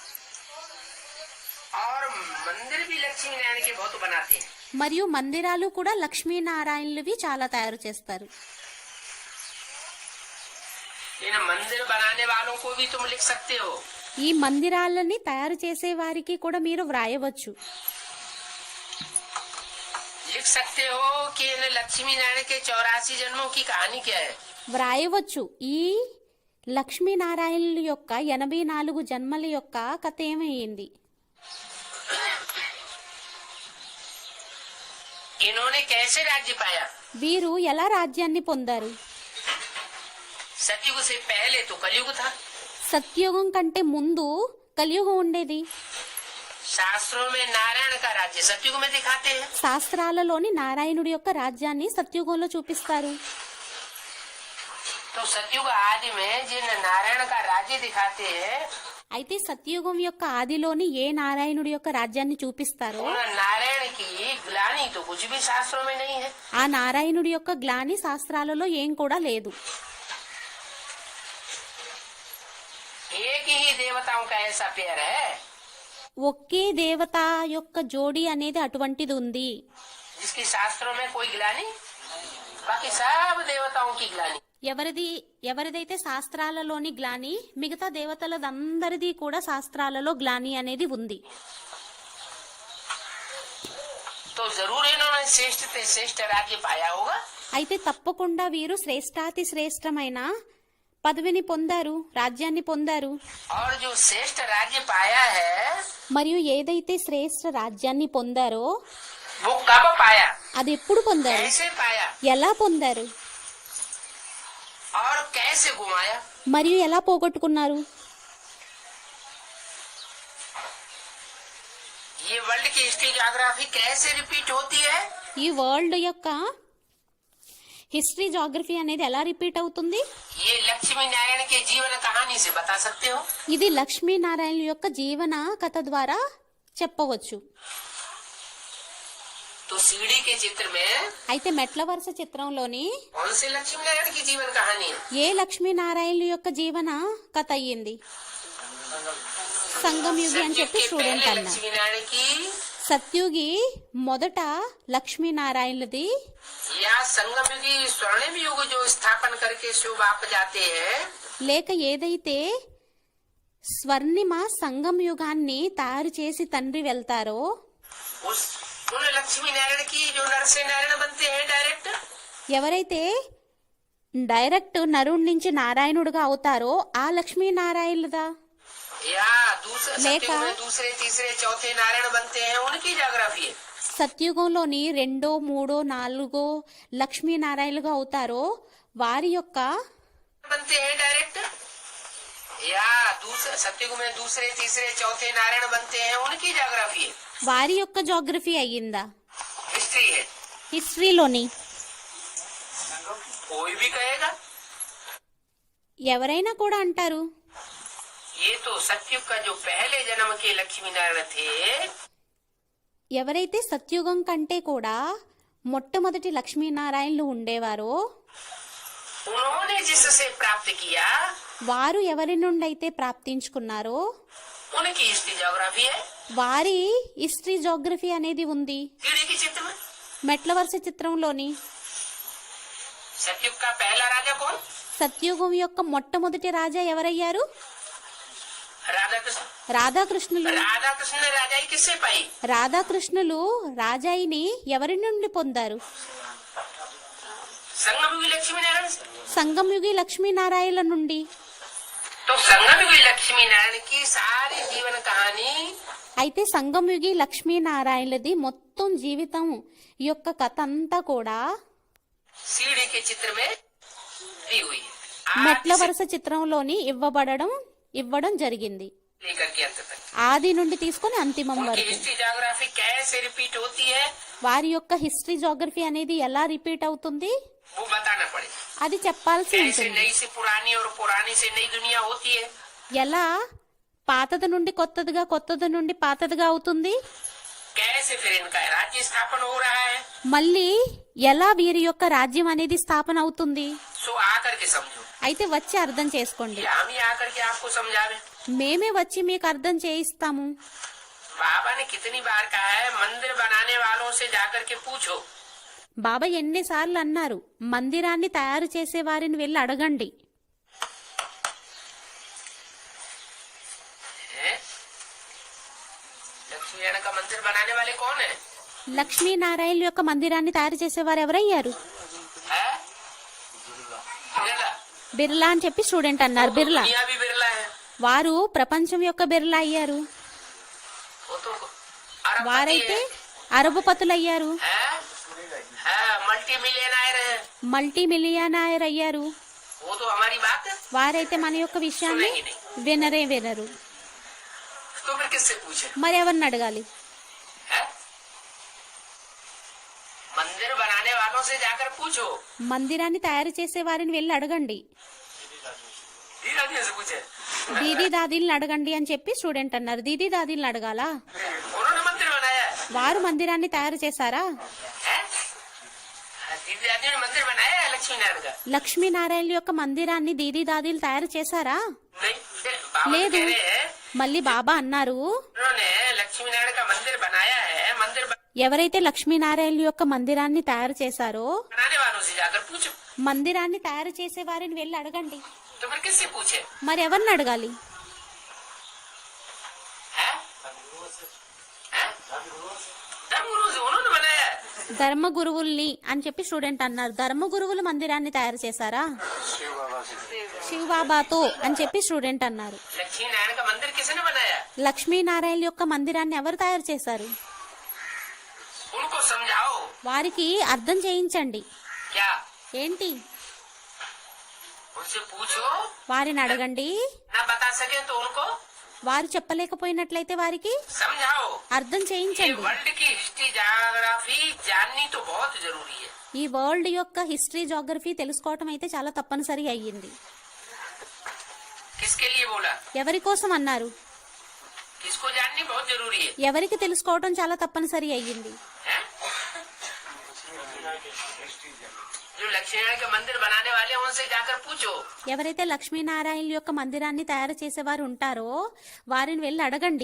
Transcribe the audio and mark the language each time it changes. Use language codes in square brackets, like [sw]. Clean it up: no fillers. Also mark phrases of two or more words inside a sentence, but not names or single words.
[hi] और मंदिर भी लक्ष्मी नारायण के बहुत बनाते हैं। [te] మరియు మందిరాలు కూడా లక్ష్మీనారాయణులవి చాలా తయారు చేస్తారు. [hi] इन मंदिर बनाने वालों को भी तुम लिख सकते हो, [te] ఈ మందిరాలని తయారు చేసే వారికి కూడా మీరు వ్రాయవచ్చు. [hi] लिख सकते हो कि इन लक्ष्मी नारायण के 84 जन्मों की कहानी क्या है। [te] వ్రాయవచ్చు ఈ లక్ష్మీనారాయణుల యొక్క 84 జన్మల యొక్క కథ ఏమైంది. [hi] इन्होंने कैसे राज्य पाया। [te] వీరు ఎలా రాజ్యాన్ని పొందారు. [hi] सतयुग से पहले तो कलयुग था, [te] సత్యుగం కంటే ముందు కలియుగం ఉండేది. [hi] शास्त्रों में नारायण का राज्य सतयुग में दिखाते हैं, [te] శాస్త్రాలలోని నారాయణుడి యొక్క రాజ్యాన్ని సత్యుగంలో చూపిస్తారు. [hi] तो सतयुग आदि में जिन नारायण का राज्य दिखाते हैं [te] అయితే సత్యుగం యొక్క ఆదిలోని ఏ నారాయణుడి యొక్క రాజ్యాన్ని చూపిస్తారో [hi] उन नारायण की ग्लानि तो कुछ भी शास्त्रों में नहीं है। [te] ఆ నారాయణుడి యొక్క గ్లాని శాస్త్రాలలో ఏం కూడా లేదు. [hi] एक ही देवताओं का ऐसा पेयर है [te] ఒకే దేవత యొక్క జోడి అనేది అటువంటిది ఉంది. [hi] जिसकी शास्त्रों में कोई ग्लानि, बाकी सब देवताओं की ग्लानि। [te] ఎవరిదైతే శాస్త్రాలలోని గ్లాని, మిగతా దేవతలదందరిది కూడా శాస్త్రాలలో గ్లాని అనేది ఉంది. [hi] तो जरूर इन्होंने श्रेष्ठ से श्रेष्ठ राज्य पाया होगा, [te] అయితే తప్పకుండా వీరు శ్రేష్టాతి శ్రేష్టమైన పదవిని పొందారు, రాజ్యాన్ని పొందారు. [hi] और जो श्रेष्ठ राज्य पाया है [te] మరియు ఏదైతే శ్రేష్ట రాజ్యాన్ని పొందారో [hi] वो कब पाया, [te] అది ఎప్పుడు పొందారు, [hi] कैसे पाया [te] ఎలా పొందారు, [hi] और कैसे घुमाया। [te] మరియు ఎలా పోగొట్టుకున్నారు. [hi] ये वर्ल्ड की [en] history geography [hi] कैसे रिपीट होती है, [te] ఈ వరల్డ్ యొక్క [en] history geography [te] అనేది ఎలా రిపీట్ అవుతుంది. [hi] ये लक्ष्मी नारायण के जीवन कहानी से बता सकते हो। [te] ఇది లక్ష్మీనారాయణ యొక్క జీవన కథ ద్వారా చెప్పవచ్చు. [hi] तो सीढ़ी के चित्र में [te] అయితే మెట్ల వరుస చిత్రంలోని [hi] कौन से लक्ष्मी नारायण की जीवन कहानी है। [te] ఏ లక్ష్మీనారాయణుల యొక్క జీవన కథ అయ్యింది. సంగమయుగి అని [hi] सतयुग [te] చెప్పి [hi] के [te] స్టూడెంట్ [hi] पहले [te] అన్నా. [hi] लक्ष्मी नारायण की [te] సత్యుగి మొదట లక్ష్మీనారాయణులది, [hi] या संगमयुगी स्वर्णिम युग जो स्थापन करके शिव बाप जाते हैं, [te] లేక ఏదైతే స్వర్ణిమ సంగం యుగాన్ని తయారు చేసి తండ్రి వెళ్తారో [hi] उस उन लक्ष्मी नारायण की जो नर से नारायण बनते हैं डायरेक्ट, [te] ఎవరైతే డైరెక్ట్ నరుడి నుంచి నారాయణుడుగా అవుతారో ఆ లక్ష్మీనారాయణులదా, [hi] या दूसरे लेखा- सतयुग में दूसरे तीसरे चौथे नारायण बनते हैं उनकी ज्योग्राफी है। [te] సత్యుగంలోని 2, 3, 4 లక్ష్మీనారాయణులుగా అవుతారో వారి యొక్క [hi] बनते हैं डायरेक्ट, या दूसरे सतयुग में दूसरे तीसरे चौथे नारायण बनते हैं उनकी ज्योग्राफी है, [te] వారి యొక్క జోగ్రఫీ అయ్యిందా. [hi] हिस्ट्री है। [te] హిస్టరీలోని [hi] कोई भी कहेगा [te] ఎవరైనా కూడా అంటారు [hi] ये तो सतयुग का जो पहले जन्म के लक्ष्मी नारायण थे, [te] ఎవరైతే సత్యుగం కంటే కూడా మొట్టమొదటి లక్ష్మీనారాయణులు ఉండేవారో [hi] उन्होंने जिससे प्राप्त किया [te] వారు ఎవరి నుండి అయితే ప్రాప్తించుకున్నారో [hi] उनकी [en] history geography [hi] है। [te] వారి [en] history geography [te] అనేది ఉంది. [hi] सीढ़ी के चित्र में [te] మెట్ల వరుస చిత్రంలోని [hi] सतयुग का पहला राजा कौन, [te] సత్యుగం యొక్క మొట్టమొదటి రాజా ఎవరయ్యారు, [hi] राधा कृष्ण। [te] రాధాకృష్ణులు. [hi] राधा कृष्ण ने राजाई किससे पाई, [te] రాధాకృష్ణులు రాజాయిని ఎవరి నుండి పొందారు, [hi] संगमयुगी लक्ष्मी नारायण से। [te] సంగమయుగి లక్ష్మీనారాయణ నుండి. [hi] तो संगमयुगी लक्ष्मी नारायण की सारी जीवन कहानी [te] అయితే సంగమయుగి లక్ష్మీనారాయణది మొత్తం జీవితం ఈ యొక్క కథ అంతా కూడా [hi] सीढ़ी के चित्र में दी हुई है [te] మెట్ల వరుస చిత్రంలోని ఇవ్వడం జరిగింది [hi] लेकर के अंत तक। [te] ఆది నుండి తీసుకొని అంతిమం [hi] उनकी [te] వరకు [en] history geography [hi] कैसे रिपीट होती है [te] వారి యొక్క [en] history geography [te] అనేది ఎలా రిపీట్ అవుతుంది [hi] वो बताना पड़ेगा। [te] అది చెప్పాల్సి [hi] कैसे [te] ఉంటుంది [hi] नई से पुरानी और पुरानी से नई दुनिया होती है। [te] ఎలా పాతది నుండి కొత్తదిగా కొత్తది నుండి పాతదిగా అవుతుంది [hi] कैसे फिर इनका राज्य स्थापन हो रहा है। [te] మళ్ళీ ఎలా వీరి యొక్క రాజ్యం అనేది స్థాపన అవుతుంది [hi] सो आकर के समझो [te] అయితే వచ్చి అర్థం చేసుకోండి [hi] या हम ही आकर के आपको समझावे। [te] మేమే వచ్చి మీకు అర్థం చేయిస్తాము [hi] बाबा ने कितनी बार कहा है मंदिर बनाने वालों से जाकर के पूछो। [te] బాబా ఎన్నిసార్లు అన్నారు మందిరాన్ని తయారు చేసే వారిని వెళ్ళి అడగండి [hi] हैं? लक्ष्मी नारायण का मंदिर बनाने वाले कौन है? [te] లక్ష్మీనారాయణ యొక్క మందిరాన్ని తయారు చేసేవారు ఎవరయ్యారు [hi] है? बिरला। [te] బిర్లా అని చెప్పి స్టూడెంట్ అన్నారు బిర్లా [hi] दुनिया भी बिरला है। [te] వారు ప్రపంచం యొక్క బిర్లా అయ్యారు [hi] वो तो अरबपति [te] వారైతే [hi] है। [te] అరబపతులయ్యారు [en] multi millionaire है। multi millionaire అయ్యారు [hi] वो तो हमारी बात है। [te] వారైతే మన యొక్క విషయాన్ని వినరు [hi] तो फिर किससे पूछे? [te] మరి ఎవరిని అడగాలి [hi] है? मंदिर बनाने वालों से जाकर पूछो। [te] మందిరాన్ని తయారు చేసే వారిని వెళ్ళి అడగండి [hi] धीरे धीरे से पूछे। [te] దీదీ దాదీలను అడగండి అని చెప్పి స్టూడెంట్ అన్నారు దీదీ దాదీలను అడగాలా [hi] उन्होंने मंदिर बनाया है। [te] వారు మందిరాన్ని తయారు చేశారా [hi] हैं? दीदी दादी ने मंदिर बनाया है लक्ष्मी नारायण का? [te] లక్ష్మీనారాయణ యొక్క మందిరాన్ని దీదీ దాదీలు తయారు చేశారా [hi] नहीं। बाबा [te] లేదు [hi] कह रहे हैं [te] మళ్ళీ బాబా అన్నారు [hi] उन्होंने लक्ष्मी नारायण का मंदिर बनाया है। मंदिर [te] ఎవరైతే లక్ష్మీనారాయణ యొక్క మందిరాన్ని తయారు చేశారో [hi] बनाने वालों से जाकर पूछो। [te] మందిరాన్ని తయారు చేసే వారిని వెళ్ళి అడగండి [hi] तो फिर किससे पूछे? [te] మరి ఎవరిని అడగాలి [hi] हैं? हैं? धर्मगुरु से उन्होंने बनाया है। [te] ధర్మ గురువుల్ని అని చెప్పి స్టూడెంట్ అన్నారు ధర్మ గురువులు మందిరాన్ని తయారు చేశారా శివ బాబాతో అని చెప్పి స్టూడెంట్ అన్నారు [hi] लक्ष्मी नारायण का मंदिर किसने बनाया? [te] లక్ష్మీనారాయణ యొక్క మందిరాన్ని ఎవరు తయారు చేశారు [hi] उनको समझाओ। [te] వారికి అర్థం చేయించండి [hi] क्या? [te] ఏంటి [hi] उनसे पूछो। [te] వారిని అడగండి [hi] ना बता सके तो उनको [te] వారు చెప్పలేకపోయినట్లయితే వారికి [hi] समझाओ। [te] అర్థం [hi] ये [te] చేయించండి [hi] वर्ल्ड की [en] history geography [hi] जाननी तो बहुत जरूरी है। [te] ఈ వరల్డ్ యొక్క [en] history geography [te] తెలుసుకోవటం అయితే చాలా తప్పనిసరి అయ్యింది [hi] किसके लिए बोला? [te] ఎవరి కోసం అన్నారు [hi] किसको जाननी बहुत जरूरी है। [te] ఎవరికి తెలుసుకోవటం చాలా తప్పనిసరి అయ్యింది [hi] हैं? जो लक्ष्मी नारायण का मंदिर बनाने वाले हैं उनसे जाकर पूछो। [te] ఎవరైతే లక్ష్మీనారాయణ యొక్క మందిరాన్ని తయారు చేసేవారు ఉంటారో వారిని వెళ్ళి అడగండి